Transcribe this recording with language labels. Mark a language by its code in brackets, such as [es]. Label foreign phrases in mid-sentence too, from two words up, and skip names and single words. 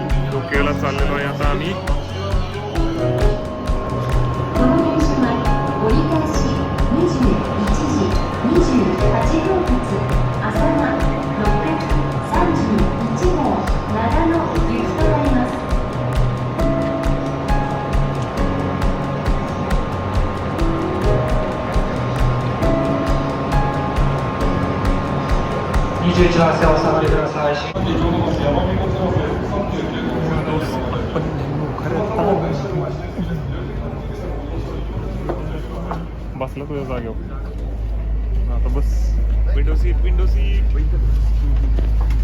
[mr] टोकियोला चाललेलो आहे आता आम्ही. [ja] この電車は折り返し21時28分発朝間631号長野行きとなります。 21番線お下がりください。 [mr] बसला तुझ्या जागेवर आता बस. [en] window seat